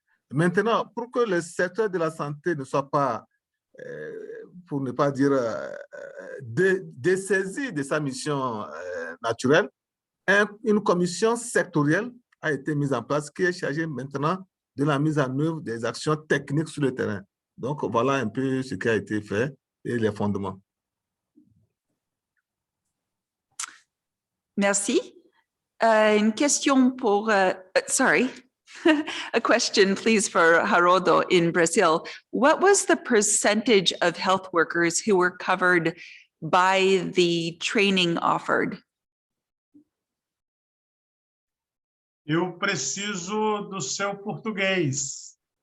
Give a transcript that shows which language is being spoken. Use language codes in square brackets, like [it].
[fr] Maintenant, pour que le secteur de la santé ne soit pas, pour ne pas dire, dessaisi de sa mission naturelle, une commission sectorielle a été mise en place qui est chargée maintenant de la mise en œuvre des actions techniques sur le terrain. Donc, voilà un peu ce qui a été fait et les fondements. Merci. Une question pour, [en] sorry, a question please for Haroldo in Brazil. What was the percentage of health workers who were covered by the training offered? [pt] Eu preciso do seu português.